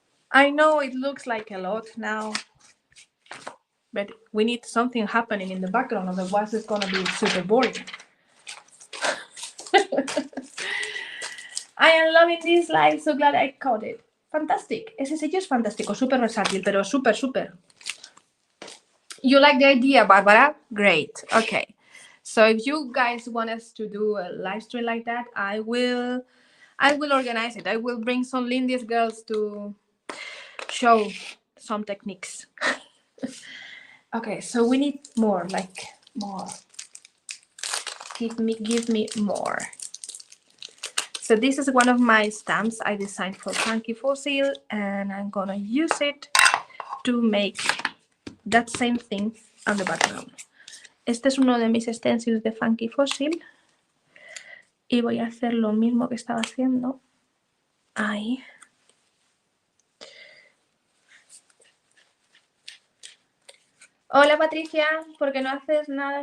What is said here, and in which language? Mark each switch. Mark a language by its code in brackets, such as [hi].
[en] I know it looks like a lot now, but we need something happening in the background, otherwise it's going to be super boring. I am loving this live, so glad I caught it. Fantastic. [es] Ese sello es fantástico, súper versátil, pero súper. [en] You like the idea, Barbara? Great. Okay. So if you guys want us to do a live stream like that, I will organize it. I will bring some Lindy's girls to show some techniques. Okay, so we need more, like more. Give me more. So this is one of my stamps I designed for Funky Fossil, and I'm gonna use it to make that same thing on the background. [es] Este es uno de mis stencils de Funky Fossil y voy a hacer lo mismo que estaba haciendo ahí. Hola Patricia, ¿por qué no haces nada?